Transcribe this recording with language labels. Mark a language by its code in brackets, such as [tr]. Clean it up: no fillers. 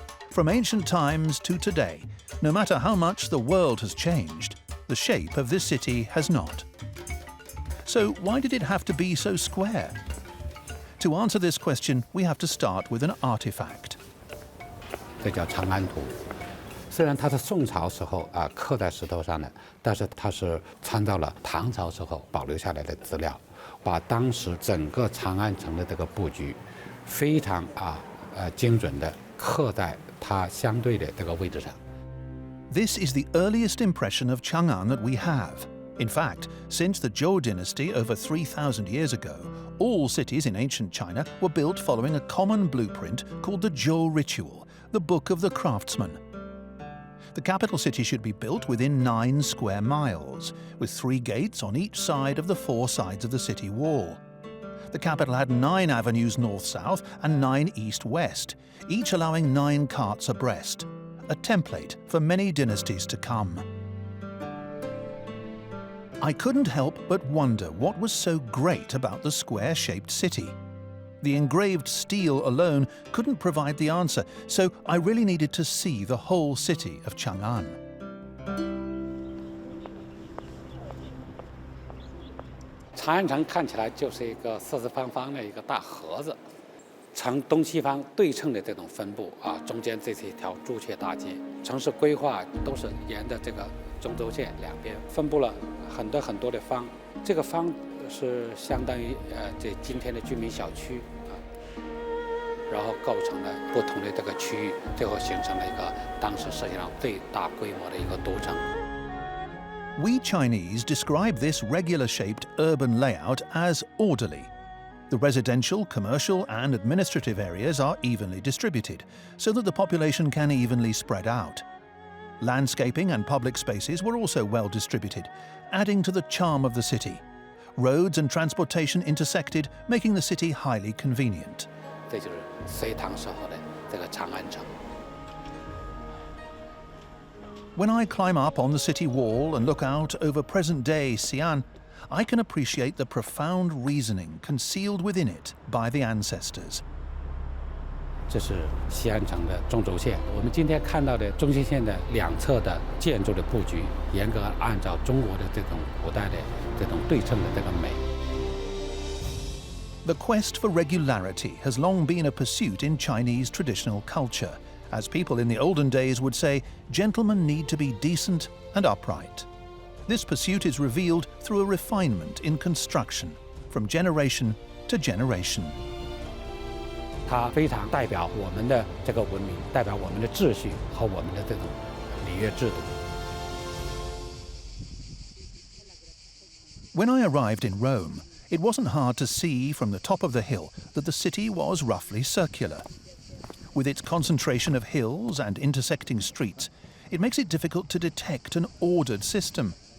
[en] From ancient times to today, no matter how much the world has changed, the shape of this city has not. So why did it have to be so square? To answer this question, we have to start with an artifact. [zh] 这叫长安图。虽然它是宋朝时候刻在石头上的，但是它是参照了唐朝时候保留下来的资料，把当时整个长安城的这个布局非常精准的刻在它相对的这个位置上。 [en] This is the earliest impression of Chang'an that we have. In fact, since the Zhou dynasty over 3,000 years ago, all cities in ancient China were built following a common blueprint called the Zhou ritual, the Book of the Craftsman. The capital city should be built within 9 square miles, with 3 gates on each side of the 4 sides of the city wall. The capital had 9 avenues north-south and 9 east-west, each allowing 9 carts abreast, a template for many dynasties to come. I couldn't help but wonder what was so great about the square-shaped city. The engraved steel alone couldn't provide the answer, so I really needed to see the whole city of Chang'an. [zh] 长安城看起来就是一个四四方方的一个大盒子，呈东西方对称的这种分布中间这是一条朱雀大街。城市规划都是沿着这个中轴线两边分布了很多的方，这个方是相当于这今天的居民小区然后构成了不同的这个区域，最后形成了一个当时世界上最大规模的一个都城。 [en] We Chinese describe this regular-shaped urban layout as orderly. The residential, commercial and administrative areas are evenly distributed, so that the population can evenly spread out. Landscaping and public spaces were also well distributed, adding to the charm of the city. Roads and transportation intersected, making the city highly convenient. [zh] 这就是隋唐时候的这个长安城。 [en] When I climb up on the city wall and look out over present-day Xi'an, I can appreciate the profound reasoning concealed within it by the ancestors. [zh] 这是西安城的中轴线。我们今天看到的中心线的两侧的建筑的布局，严格按照中国的这种古代的这种对称的这个美。 [en] The quest for regularity has long been a pursuit in Chinese traditional culture. As people in the olden days would say, gentlemen need to be decent and upright. This pursuit is revealed through a refinement in construction, from generation to generation. [zh] 它非常代表我们的这个文明，代表我们的秩序和我们的这种礼乐制度。 [en] When I arrived in Rome, it wasn't hard to see from the top of the hill that the city was roughly circular. With its concentration of hills and intersecting streets, it makes it difficult to detect an ordered system.